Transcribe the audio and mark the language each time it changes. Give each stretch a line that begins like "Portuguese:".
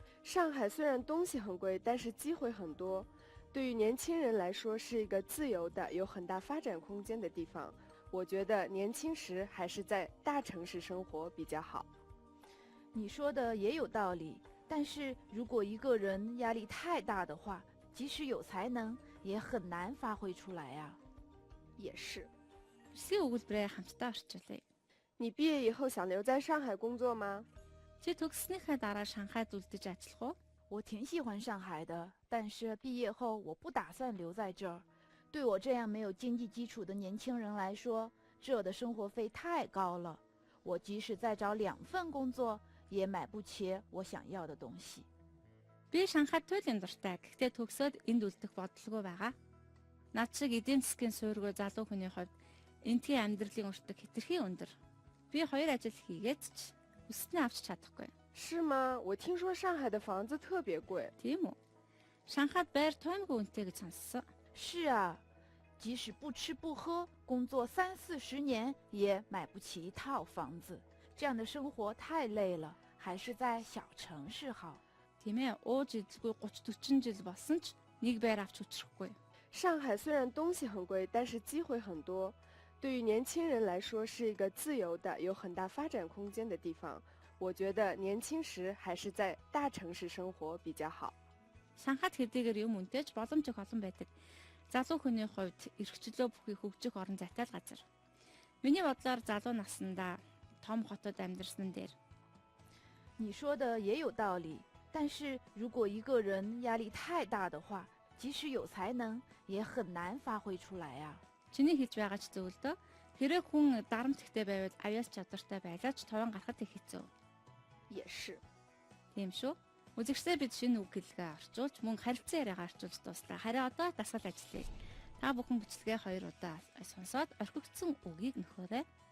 Chinese: 上海虽然东西很贵，但是机会很多。对于年轻人来说，是一个自由的、有很大发展空间的地方。我觉得年轻时还是在大城市生活比较好。你说的也有道理，但是如果一个人压力太大的话，即使有才能，也很难发挥出来啊。也是。
Mongolian: Бичлэгийн өгүүлбэрээ хамтдаа орчуулъя.
Chinese: 你毕业以后想留在上海工作吗？
Mongolian: Чи төгссөнийхээ дараа Шанхайд үлдэж ажиллах уу?
Chinese: 我挺喜欢上海的，但是毕业后我不打算留在这儿。对我这样没有经济基础的年轻人来说，这的生活费太高了。我即使再找2份工作，也买不起我想要的东西。
Mongolian: Би Шанхайд туйлын дуртай. Гэхдээ төгсөөд энд үлдэх бодлого байгаа. Над шиг эдийн засгийн суурьгүй залуу хүний хувьд энтхийн амьдралын өртөг хэтэрхий өндөр. Би хоёр ажил хийгээд ч өснөө авч чадахгүй.
Chinese: 是吗？我听说上海的房子特别贵。
Mongolian: Тийм үү? Шанхайд байр тоймгүй үнэтэй гэж сонссон.
Chinese: 是啊，即使不吃不喝，工作30-40年，也买不起一套房子。这样的生活太累了，还是在小城市好。
Mongolian: Тийм ээ. Ууж идэлгүй 30-40 жил болсон ч нэг байр авч учрахгүй.
Chinese: 上海虽然东西很贵，但是机会很多。对于年轻人来说，是一个自由的、有很大发展空间的地方。我觉得年轻时还是在大城市生活比较好。
Mongolian: Шанхайд хэдийгээр юм үнэтэйч боломж их олон байдаг. Залуу хүний хувьд эрхчлөө бүхий хөгжих орон зайтай л газар. Миний бодлоор залуу наснда том хотод амьдарсан дээр
Chinese: 你说的也有道理，但是如果一个人压力太大的话，即使有才能，也很难发挥出来啊。
Mongolian: чиний хэлж байгаа ч зөв л дөө. Хэрэг хүн дарамттай байвал авьяас чадвартай байлаа ч товон гарахад их хэцүү.
Chinese: 也是。
Mongolian: Тийм шүү. Үзэгчдээ бид шинэ үг хэлгээ орчуулж мөн харилцан яриагаа орчуулж дуслаа. Харин одоо дасгал ажиллая. Та бүхэн бичлэгээ 2 удаа сонсоод орхигдсон үгийг нөхөөрэй.